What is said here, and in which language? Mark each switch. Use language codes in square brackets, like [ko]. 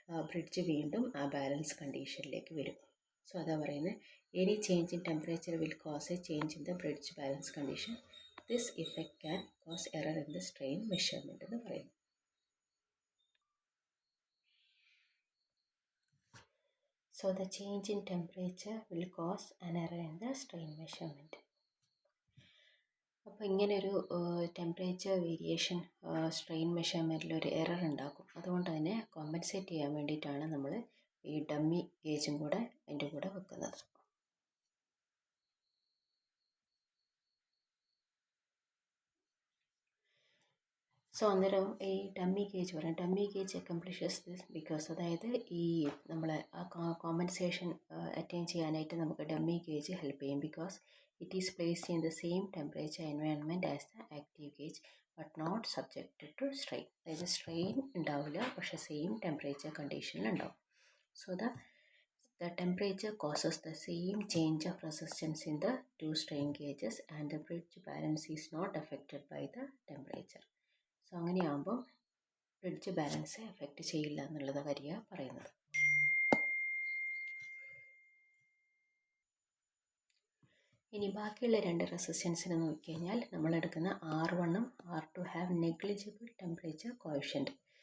[ml] Bridge വീണ്ടും ആ balance കണ്ടീഷനിലേക്ക് വരും. അതാ പറയുന്നത് [en] Any change in temperature will cause a change in the bridge balance condition. This effect can cause error in the strain measurement [ml] എന്ന് പറയുന്നു. [en] The change in temperature will cause an error in the strain measurement. [ml] അപ്പോൾ ഇങ്ങനൊരു temperature variation strain മെഷർമെൻറ്റിൽ ഒരു error ഉണ്ടാക്കും. അതുകൊണ്ട് തന്നെ compensate ചെയ്യാൻ വേണ്ടിയിട്ടാണ് നമ്മൾ ഈ ഡമ്മി ഗേജും കൂടെ അതിൻ്റെ കൂടെ വെക്കുന്നത്. അന്നേരം ഈ ഡമ്മി ഗേജ് പറയാം. ഡമ്മി ഗേജ് അക്കംപ്ലിഷസ് ദിസ് ബിക്കോസ് അതായത് ഈ നമ്മളെ ആ കോമ്പൻസേഷൻ അറ്റൈൻ ചെയ്യാനായിട്ട് നമുക്ക് ഡമ്മി ഗേജ് ഹെൽപ്പ് ചെയ്യും. [en] Because it is placed in the same temperature environment as the active gauge but not subjected to strain. [ml] അതായത് സ്ട്രെയിൻ ഉണ്ടാവില്ല, പക്ഷേ same temperature കണ്ടീഷനിലുണ്ടാവും. [en] So the temperature causes the same change of resistance in the two strain gauges and the bridge balance is not affected by the temperature. [ml] So അങ്ങനെയാകുമ്പോൾ bridge balance effect ചെയ്യില്ല എന്നുള്ളത് കാര്യമാണ് പറയുന്നത്. ഇനി ബാക്കിയുള്ള രണ്ട് റെസിസ്റ്റൻസിനെ നോക്കിക്കഴിഞ്ഞാൽ നമ്മളെടുക്കുന്ന R1ഉം R2 [en] Have negligible temperature coefficient.